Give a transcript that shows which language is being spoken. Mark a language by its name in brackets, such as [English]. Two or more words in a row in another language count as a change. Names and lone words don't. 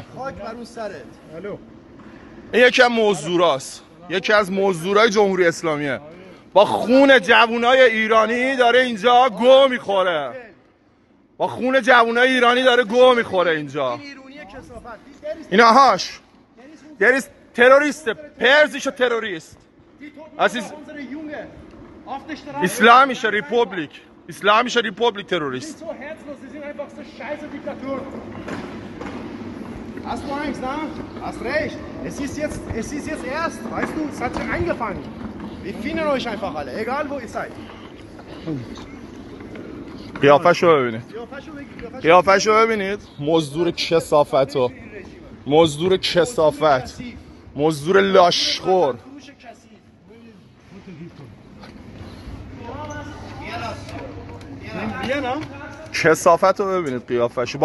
[Persian] خاک بر اون سرت. الو. این یکی از موضوعاست. یکی از موضوعای جمهوری اسلامیه. با خون جوانای ایرانی داره اینجا گو میخوره. با خون جوانای ایرانی داره گو میخوره اینجا. اینا هاش [German] der ist Terrorist, persischer Terrorist. Das ist Islamische Republik. Islamische Republik Terrorist. So herzlos, sie sind einfach so scheiße Diktaturen. Hast du Angst, ne? Hast recht. Es ist jetzt erst, weißt du, es hat schon angefangen. Wir finden euch einfach alle, egal wo ihr seid. [Persian] قیافه‌شو ببینید. قیافه‌شو ببینید. مزدور کثافتو. مزدور کثافت. مزدور لاشخور. کثافت رو ببینید قیافه‌شو.